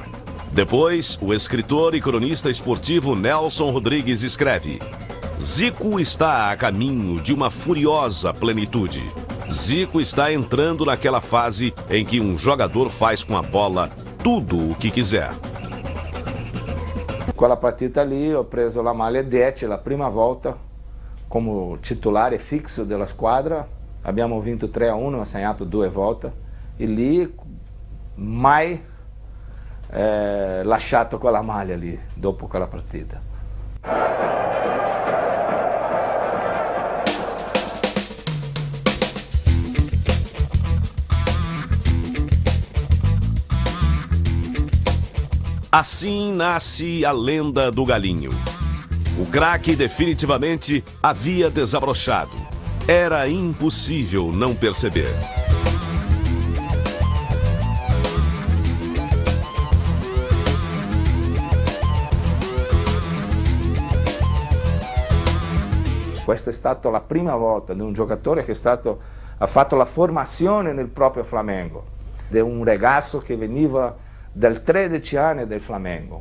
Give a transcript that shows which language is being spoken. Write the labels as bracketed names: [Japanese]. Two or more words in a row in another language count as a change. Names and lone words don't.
[Portuguese] Depois, o escritor e cronista esportivo Nelson Rodrigues escreve: Zico está a caminho de uma furiosa plenitude. Zico está entrando naquela fase em que um jogador faz com a bola tudo o que quiser. [Italian] Quella partita lì ho preso la maglia 10 la prima volta come titolare fisso della squadra. Abbiamo vinto 3-1, ho segnato 2 volte e lì mai lasciato quella maglia lì dopo quella partita. [Portuguese] Assim nasce a lenda do Galinho. O craque definitivamente havia desabrochado. Era impossível não perceber. [Italian] Questa è stata la prima volta di un giocatore che ha fatto la formazione nel proprio Flamengo, di un ragazzo che veniva dal 13 anni del Flamengo.